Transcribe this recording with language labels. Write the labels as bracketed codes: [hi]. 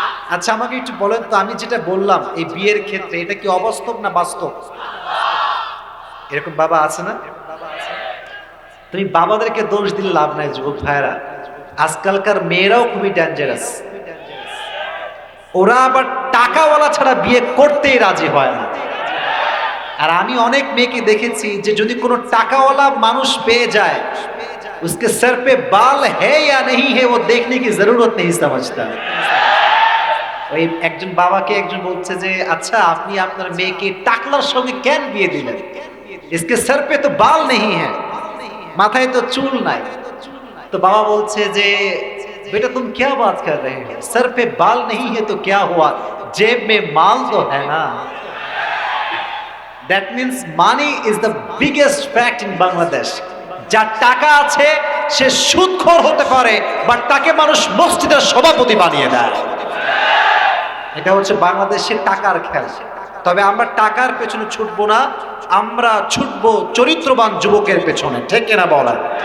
[bn] আচ্ছা, আমাকে একটু বলেন তো, আমি যেটা বললাম এই বিয়ের ক্ষেত্রে, এটা কি অবাস্তব না বাস্তব? এরকম বাবা আছে না? তুমি বাবাদেরকে দোষ দিলে লাভ নাই যুবক ভাইয়েরা। আজকালকার মেয়েরাও খুবই ডেঞ্জারাস। ওরা আবার টাকাওয়ালা ছাড়া বিয়ে করতেই রাজি হয় না। আর আমি অনেক মেয়েকে দেখেছি যে যদি কোনো টাকাওয়ালা মানুষ পেয়ে যায়, [hi] उसके सर पे बाल है या नहीं है वो देखने की जरूरत नहीं समझता। [bn] ওই একজন বাবাকে একজন বলছে যে আচ্ছা, আপনি আপনার মেয়েকে টাকলার সঙ্গে কেন বিয়ে দিলেন? [hi] इसके सर पे तो बाल नहीं है, [bn] মাথায় তো চুল নাই। তো বাবা বলছে যে [hi] बेटा तुम क्या बात कर रहे हो, सर पे बाल नहीं है तो क्या हुआ, जेब में माल तो है ना। [en] That means money is the biggest fact in Bangladesh. [bn] যার টাকা আছে সে সুদখোর হতে পারে, বাট তাকে মানুষ মসজিদের সভাপতি বানিয়ে দেয়। এটা হচ্ছে বাংলাদেশের টাকার খেল। তবে আমরা টাকার পেছনে ছুটবো না, আমরা ছুটবো চরিত্রবান যুবকের পেছনে, ঠিক কিনা বলেন?